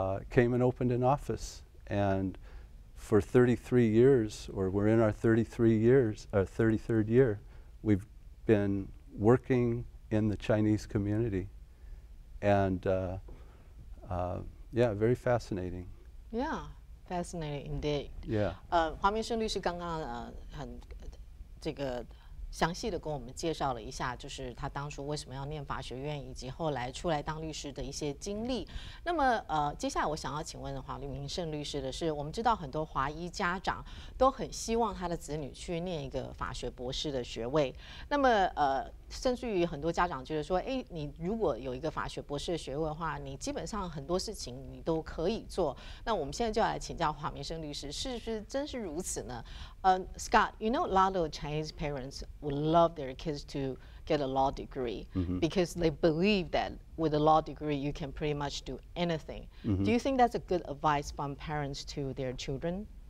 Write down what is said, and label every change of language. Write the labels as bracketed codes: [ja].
[en] Came and opened an office. And for 33 years, or we're in our 33 years, our 33rd year, we've been working in the Chinese community. And yeah, very fascinating. Yeah, fascinating indeed. Yeah. [zh] 华明胜律师刚刚很这个详细的跟我们介绍了一下，就是他当初为什么要念法学院，以及后来出来当律师的一些经历。那么接下来我想要请问华明胜律师的是，我们知道很多华裔家长都很希望他的子女去念一个法学博士的学位。那么甚至于很多家长觉得说，哎，你如果有一个法学博士的学位的话，你基本上很多事情你都可以做。那我们现在就要来请教华明胜律师，是不是真是如此呢？ [en] Scott, you know, a lot of Chinese parents would love their kids to get a law degree because they believe that with a law degree you can pretty much do anything. Do you think that's a good advice from parents to their children?